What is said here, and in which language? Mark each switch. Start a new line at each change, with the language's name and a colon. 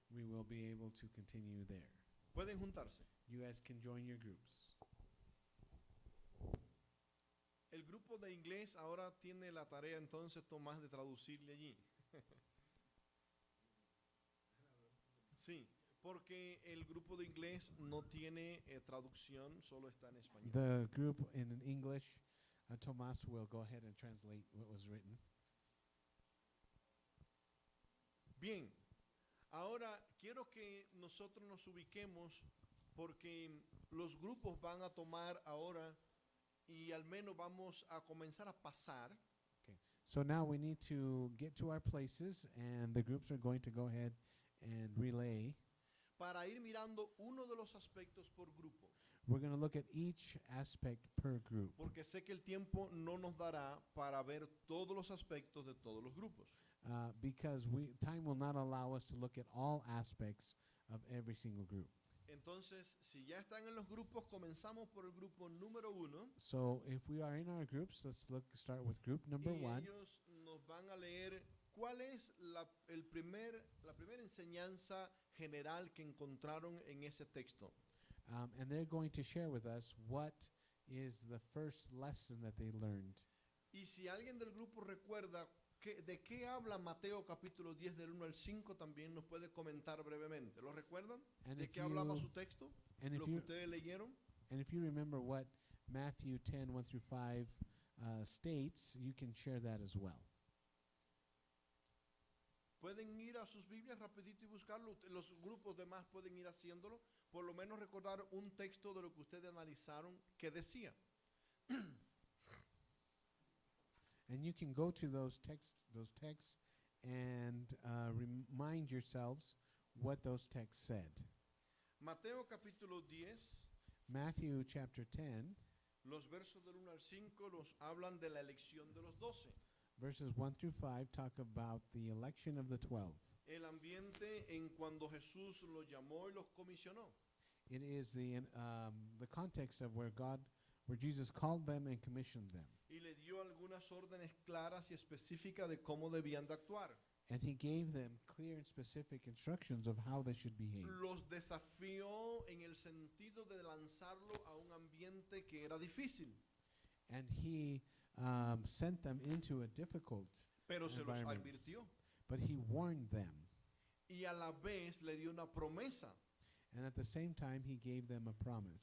English: We will be able to continue there.
Spanish: Pueden juntarse.
English: You guys can join your groups.
Spanish: El grupo de inglés ahora tiene la tarea entonces, Tomás, de traducirle allí. Sí, porque el grupo de inglés no tiene traducción, solo está en español.
English: The group in English, Tomas will go ahead and translate what was written.
Spanish: Bien, ahora quiero que nosotros nos ubiquemos porque los grupos van a tomar ahora y al menos vamos a comenzar a pasar
English: So now we need to get to our places, and the groups are going to go ahead and relay.
Spanish: para ir mirando uno de los aspectos por grupo,
English: We're going to look at each aspect per group
Spanish: porque sé que el tiempo no nos dará para ver todos los aspectos de todos los grupos.
English: because time will not allow us to look at all aspects of every single group.
Spanish: Entonces, si ya están en los grupos, comenzamos por el grupo número 1
English: So if we are in our groups, start with group number
Spanish: y
English: 1.
Spanish: ellos nos van a leer cuál es la primera enseñanza general que encontraron en ese texto.
English: And they're going to share with us what is the first lesson that they learned.
Spanish: Y si alguien del grupo recuerda de qué habla Mateo capítulo 10 del 1 al 5, también nos puede comentar brevemente. ¿Lo recuerdan?
English: And
Spanish: ¿De
English: if
Spanish: qué hablaba
English: you-
Spanish: su texto?
English: And if
Spanish: ¿Lo que
English: you
Spanish: ustedes leyeron?
English: and if you remember what Matthew 10, 1 through 5 states, you can share that as well.
Spanish: Pueden ir a sus Biblias rapidito y buscarlo. Los grupos demás pueden ir haciéndolo. Por lo menos recordar un texto de lo que ustedes analizaron que decía.
English: And you can go to those texts and remind yourselves what those texts said.
Spanish: Mateo capítulo 10,
English: Matthew chapter 10,
Spanish: los versos del 1 al 5 nos hablan de la elección de los 12.
English: verses 1 through 5 talk about the election of the 12.
Spanish: El ambiente en cuando Jesús los llamó y los comisionó.
English: It is the context of where Jesus called them and commissioned them.
Spanish: Y le dio algunas órdenes claras y específicas de cómo debían de actuar.
English: And he gave them clear and specific instructions of how they should behave.
Spanish: Los desafió en el sentido de lanzarlo a un ambiente que era difícil,
English: And he sent them into a difficult,
Spanish: pero se los
English: environment.
Spanish: advirtió.
English: but he warned them.
Spanish: Y a la vez le dio una promesa
English: And at the same time, he gave them a promise